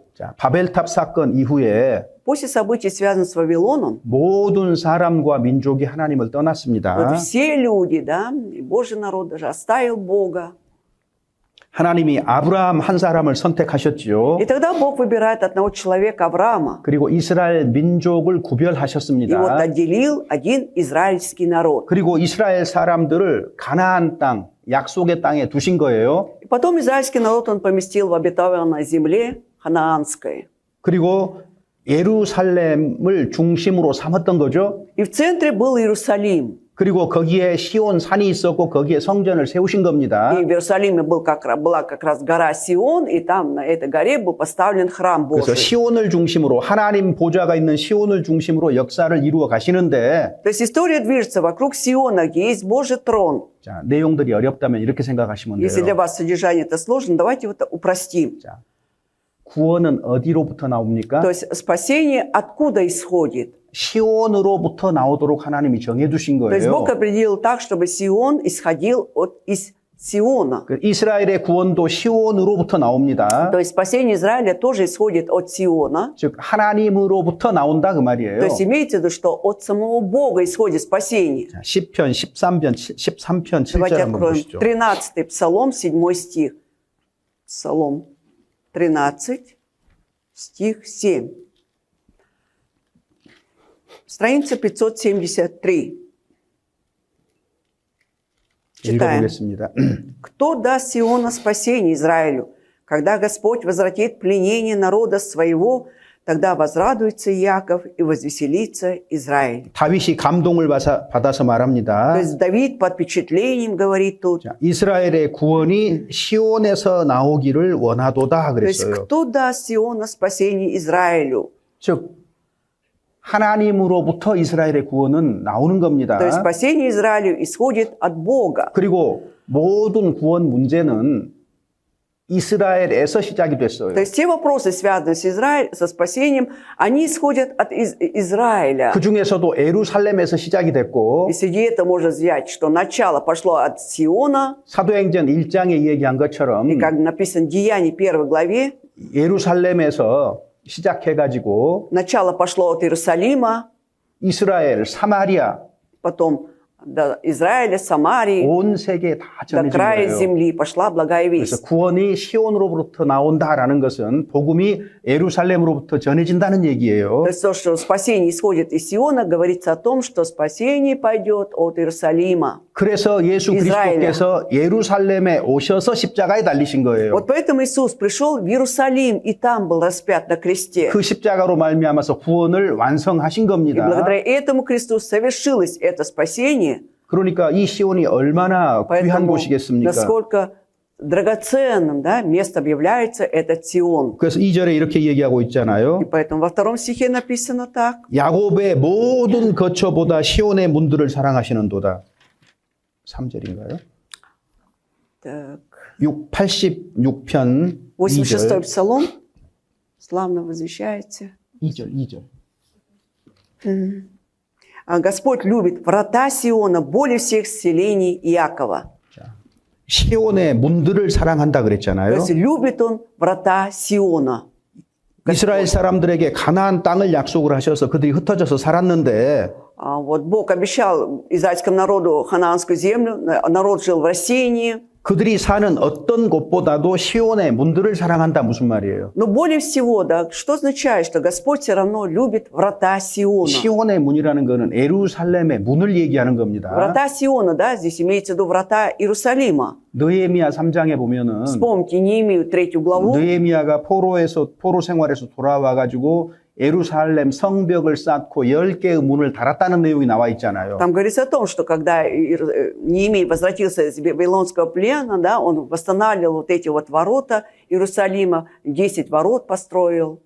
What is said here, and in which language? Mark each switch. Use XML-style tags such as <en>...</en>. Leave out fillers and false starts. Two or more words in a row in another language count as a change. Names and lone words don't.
<ko>자, 바벨탑 사건 이후에</ko> <ru>После событий, связанных с Вавилоном,</ru> <ko>모든 사람과 민족이 하나님을 떠났습니다.</ko> <ru>вот все люди, да, и Божий народ даже оставил Бога.</ru> <ko>하나님이 아브라함 한 사람을 선택하셨지요.</ko> <ru>И тогда Бог выбирает одного человека, Авраама,</ru> <ko>그리고 이스라엘 민족을</ko> <ru>и вот</ru> <ko>구별하셨습니다.</ko> <ru>отделил один израильский народ.</ru> <ko>그리고 이스라엘 사람들을 가나안 땅, 약속의 땅에 두신 거예요.</ko> <ru>И потом израильский народ он поместил в обетованной земле ханаанской.</ru> <ko>그리고 예루살렘을 중심으로 삼았던 거죠.</ko> <ru>И в центре был Иерусалим.</ru> <ko>그리고 거기에 시온 산이 있었고 거기에 성전을 세우신 겁니다.</ko> <ru>И в Иерусалиме была как раз гора Сион, и там на этой горе был поставлен храм</ru> <ko>그래서</ko> <ru>Божий.</ru> <ko>시온을 중심으로 하나님 보좌가 있는 시온을 중심으로 역사를 이루어 가시는데</ko> <ru>То есть история движется вокруг Сиона, где есть Божий трон.</ru> <ko>자, 내용들이 어렵다면 이렇게 생각하시면</ko> <ru>Если для</ru> <ko>돼요.</ko> <ru>вас содержание это сложно, давайте вот упростим.</ru> <ko>자, 구원은 어디로부터 나옵니까?</ko> <ru>То есть спасение откуда исходит?</ru> <ko>시온으로부터 나오도록 하나님이 정해 두신</ko> <ru>То есть</ru> <ko>거예요.</ko> <ru>Бог определил так, чтобы Сион исходил из Сиона.</ru> <ko>그 이스라엘의 구원도 시온으로부터 나옵니다.</ko> <ru>То есть спасение Израиля тоже исходит от Сиона.</ru> <ko>즉 하나님으로부터 나온다 그 말이에요.</ko> <ru>То есть имеется в виду, что от самого Бога исходит спасение.</ru> <ko>자, 10편 13편 7절</ko> <ru>Давайте</ru> <ko>한번</ko> <ru>откроем</ru> <ko>보시죠.</ko> <ru>13-й Псалом, 7 стих. Псалом 13, стих 7. Страница 573. Читаем.</ru> <ko>읽어보겠습니다.</ko> <ru>«Кто даст Сиона спасение Израилю? Когда Господь возвратит пленение народа своего, тогда возрадуется Иаков и возвеселится Израиль».</ru> <ko>다윗이 감동을 받아서 말합니다.</ko> <ru>То есть Давид под впечатлением говорит тут.</ru> <ko>자, 이스라엘의 구원이 시온에서 나오기를 원하도다</ko> <ru>То есть</ru> <ko>그랬어요.</ko> <ru>кто даст Сиона спасение Израилю?</ru> <ko>즉 하나님으로부터 이스라엘의 구원은 나오는 겁니다.</ko> <ru>То есть спасение Израилю исходит от Бога.</ru> <ko>그리고 모든 구원 문제는 이스라엘에서 시작이 됐어요.</ko> <ru>То есть все вопросы, связанные со спасением, они исходят от Израиля.</ru> <ko>그 중에서도 예루살렘에서 시작이 됐고</ko> <ru>И среди этого можно взять, что начало пошло от Сиона,</ru> <ko>사도행전 1장에 얘기한 것처럼</ko> <ru>и как написано в Деянии 1 главе,</ru> <ko>예루살렘에서 시작해가지고</ko> <ru>начало пошло от Иерусалима,</ru> <ko>이스라엘, 사마리아,</ko> <ru>потом до Израиля, Самарии,</ru> <ko>온 세계에 다</ko> <ru>до</ru> <ko>전해진</ko> <ru>края</ru> <ko>거예요.</ko> <ru>земли пошла благая</ru> <ko>그래서</ko> <ru>весть.</ru> <ko>구원이 시온으로부터 나온다라는 것은 복음이 예루살렘으로부터 전해진다는 얘기예요.</ko> <ru>То есть то, что спасение исходит из Сиона, говорится о том, что спасение пойдет от Иерусалима.</ru> <ko>그래서 예수 그리스도께서 예루살렘에 오셔서 십자가에 달리신 거예요.</ko> <ru>Вот поэтому Иисус пришел в Иерусалим и там был распят на кресте.</ru> <ko>그 십자가로 말미암아서 구원을 완성하신</ko> <ru>И</ru> <ko>겁니다.</ko> <ru>благодаря этому кресту совершилось это спасение.</ru> <ko>그러니까 이 시온이 얼마나 귀한</ko> <ru>Поэтому</ru> <ko>곳이겠습니까?</ko> <ru>насколько драгоценным, да, местом является этот Сион.</ru> <ko>그래서 2절에 이렇게 얘기하고 있잖아요.</ko> <ru>И поэтому во втором стихе написано так.</ru> <ko>야곱의 모든 거처보다 시온의 문들을 사랑하시는도다. 3절인가요?</ko> <ru>Так.</ru> <ko>86편</ko> <ru>86-й</ru> <ko>2절.</ko> <ru>псалом. Славно возвещается.</ru> <ko>2절.</ko> <ru>А Господь любит врата Сиона более всех селений Иакова.</ru> <ko>시온의 문들을 사랑한다</ko> <ru>То</ru> <ko>그랬잖아요.</ko> <ru>есть любит он врата Сиона.</ru> <ko>이스라엘 사람들에게 가나안 땅을 약속을 하셔서 그들이 흩어져서 살았는데</ko> <ru>Вот Бог обещал израильскому народу ханаанскую землю, народ жил в рассеянии.</ru> <ko>그들이 사는 어떤 곳보다도 시온의 문들을 사랑한다 무슨 말이에요?</ko> <ru>Но более всего, да, что означает, что Господь все равно любит врата Сиона?</ru> <ko>시온의 문이라는 것은 예루살렘의 문을 얘기하는 겁니다.</ko> <ru>Врата Сиона, да, здесь имеется в виду врата Иерусалима.</ru> <ko>느헤미야 3장에 보면은</ko> <ru>Вспомните Неемию 3 главу.</ru> <ko>느헤미야가 포로 생활에서 돌아와 가지고 예루살렘 성벽을 쌓고 10개의 문을 달았다는 내용이 나와 있잖아요.</ko> <ru>Там говорится о том, что когда Неемия возвратился из Вавилонского плена, да, он восстанавливал вот эти вот ворота Иерусалима, 10 ворот построил.</ru>